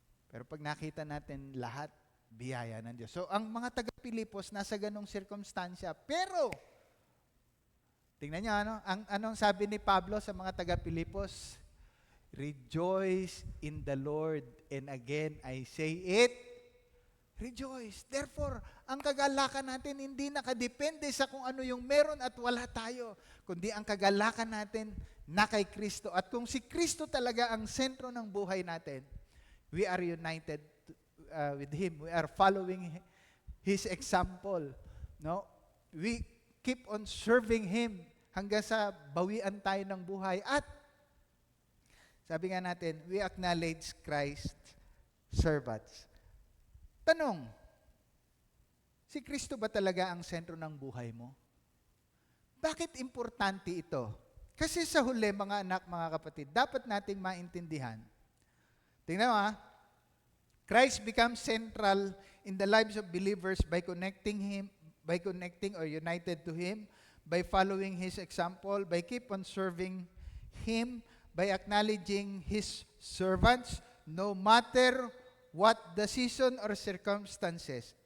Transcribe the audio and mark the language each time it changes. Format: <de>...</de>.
<tl>Pero pag nakita natin lahat, biyaya ng Diyos. So, ang mga taga-Pilipos nasa ganong sirkumstansya. Pero, tingnan niyo, anong sabi ni Pablo sa mga taga-Pilipos?</tl> <en>Rejoice in the Lord. And again, I say it, rejoice.</en> <tl>Therefore, ang kagalakan natin hindi nakadepende sa kung ano yung meron at wala tayo, kundi ang kagalakan natin na kay Kristo. At kung si Kristo talaga ang sentro ng buhay natin,</tl> <en>we are united with Him. We are following His example.</en> <tl>No?</tl> <en>We keep on serving Him</en> <tl>hanggang sa bawian tayo ng buhay. At sabi nga natin,</tl> <en>we acknowledge Christ's servants.</en> <tl>Tanong, si Kristo ba talaga ang sentro ng buhay mo? Bakit importante ito? Kasi sa huli, mga anak, mga kapatid, dapat nating maintindihan. Tingnan mo</tl> <en>Christ becomes central in the lives of believers by connecting or united to Him, by following His example, by keep on serving Him, by acknowledging His servants, no matter what the season or circumstances.</en>